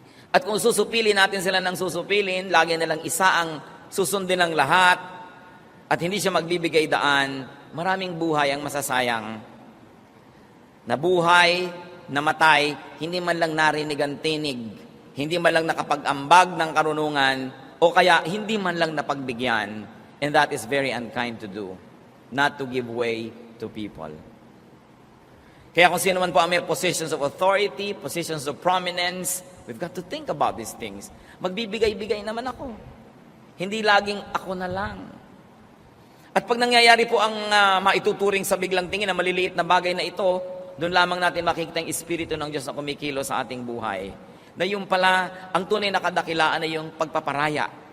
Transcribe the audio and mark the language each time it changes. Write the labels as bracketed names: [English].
[Filipino] At kung susupilin natin sila ng susupilin, lagi na lang isa ang susundin ng lahat, at hindi siya magbibigay daan, maraming buhay ang masasayang. Nabuhay, namatay, hindi man lang narinig ang tinig, hindi man lang nakapag-ambag ng karunungan, o kaya hindi man lang napagbigyan. [English] And that is very unkind to do, not to give way to people. [Filipino] Kaya kung sino man po ang may [English] positions of authority, positions of prominence, we've got to think about these things. [Filipino] Magbibigay-bigay naman ako. Hindi laging ako na lang. At pag nangyayari po ang maituturing sa biglang tingin na maliliit na bagay na ito, doon lamang natin makikita yung Espiritu ng Diyos na kumikilo sa ating buhay. Na yung pala, ang tunay na kadakilaan ay yung pagpaparaya.